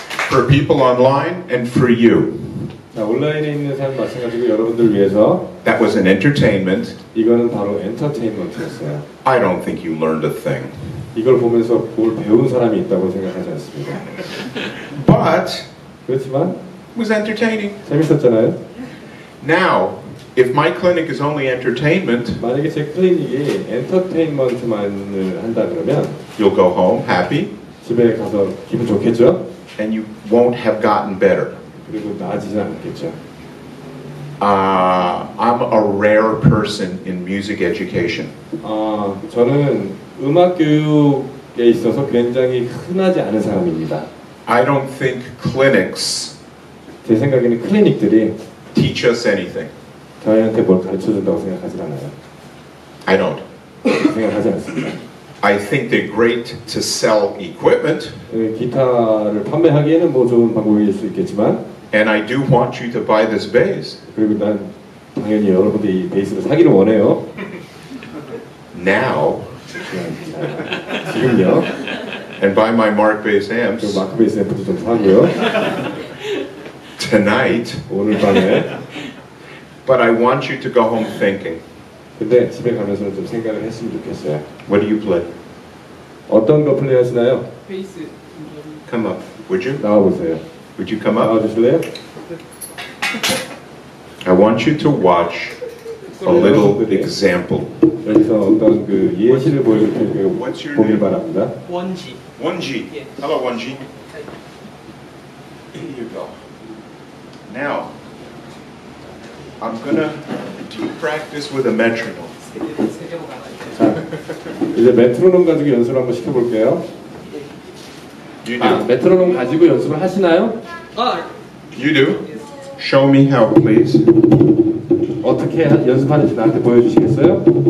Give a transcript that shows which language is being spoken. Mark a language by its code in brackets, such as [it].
[en] For people online and for you. [ko] 자, 온라인에 있는 사람 마찬가지고 여러분들 위해서 [en] That was an entertainment. [ko] 이거는 바로 엔터테인먼트였어요. [en] I don't think you learned a thing. [ko] 이걸 보면서 뭘 배운 사람이 있다고 생각하지 않습니다. [en] But [ko] 그렇지만 [en] it was entertaining. [ko] 재밌었잖아요. [en] Now, if my clinic is only entertainment, [ko] 만약에 제 클리닉이 엔터테인먼트만을 한다 그러면 [en] you'll go home happy [ko] 집에 가서 기분 좋겠죠? [en] and you won't have gotten better. [ko] 그리고 나아지지 않겠죠. [en] I'm a rare person in music education. [ko] 저는 음악 교육에 있어서 굉장히 흔하지 않은 사람입니다. [en] I don't think clinics [ko] 제 생각에는 클리닉들이 [en] teach us anything. [ko] 저희한테 뭘 가르쳐준다고 생각하지 않아요. [en] I don't. [ko] 생각하지 않습니다. [en] I think they're great to sell equipment, [ko] 기타를 판매하기에는 뭐 좋은 방법일 수 있겠지만, [en] and I do want you to buy this bass. [ko] 그리고 난 당연히 여러분들이 이 베이스를 사기를 원해요. [en] Now, [ko] 지금요. [en] and buy my Mark bass [ko] 그 [en] amps [ko] 마크 베이스 앰프도 좀 사고요. [en] tonight. [ko] 오늘 밤에. [en] But I want you to go home thinking. [ko] 근데 집에 가면서는 좀 생각을 했으면 좋겠어요. [en] What do you play? [ko] 어떤 거 플레이하시나요? 베이스. [en] Come up, would you? [ko] 나와 보세요. [en] Would you come up? [ko] 나와 주실래요? [en] I want you to watch a little example. [ko] 여기서 어떤 그 예시를 보여줄 테니까 [en] What's your [ko] 보길 [en] name? [ko] 바랍니다. 원지. [en] One-G. Yeah. Hello, One-G. Here you go. Now, I'm gonna do practice with a metronome. [ko] 자, 이제 메트로놈 가지고 연습을 한번 시켜볼게요. [en] You do. [ko] 아, 메트로놈 가지고 연습을 하시나요? [en] You do. Show me how, please. [ko] 어떻게 연습하는지 나한테 보여주시겠어요?